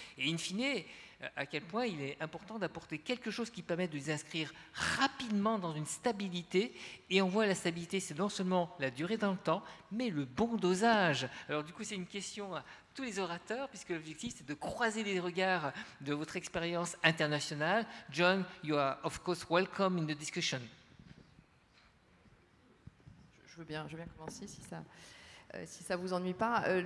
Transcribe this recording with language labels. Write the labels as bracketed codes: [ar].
[fr] Et in fine, à quel point il est important d'apporter quelque chose qui permet de les inscrire rapidement dans une stabilité. Et on voit la stabilité, c'est non seulement la durée dans le temps, mais le bon dosage. Alors du coup, c'est une question à tous les orateurs, puisque l'objectif, c'est de croiser les regards de votre expérience internationale. [en] John, you are of course welcome in the discussion. [fr] Je veux bien commencer si ça vous ennuie pas.